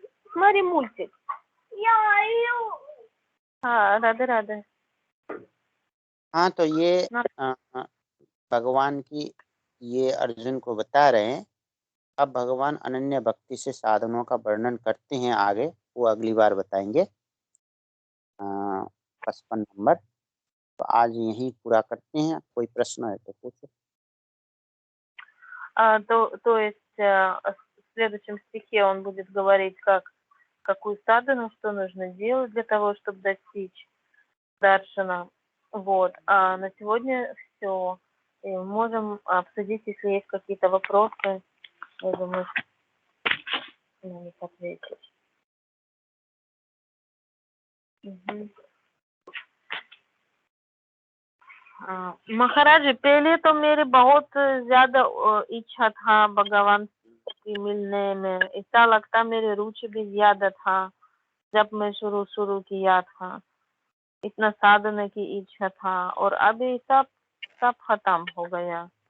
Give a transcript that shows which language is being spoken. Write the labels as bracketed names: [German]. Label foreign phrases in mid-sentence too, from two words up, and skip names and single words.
[Russian] Смотри мультик. [Hindi] हाँ राधे राधे। हाँ, तो ये ना भगवान की ये अर्जुन को बता रहे हैं। अब भगवान अनन्य भक्ति से साधनों का वर्णन करते हैं आगे, वो अगली बार बताएंगे। 55 नंबर। तो आज यहीं पूरा करते हैं, कोई प्रश्न है तो पूछो। [Russian] то есть в следующем стихе он будет говорить, какую садхану, что нужно делать для того, чтобы достичь даршана. Вот. А на сегодня все. И можем обсудить, если есть какие-то вопросы. Я думаю, на них ответить. [Hindi] महाराज पहले तो मेरे बहुत ज्यादा इच्छा था भगवान से मिलने में, ऐसा लगता मेरी रुचि भी ज्यादा था जब मैं शुरू किया था, इतना साधना की इच्छा था, और अभी सब सब खत्म हो गया।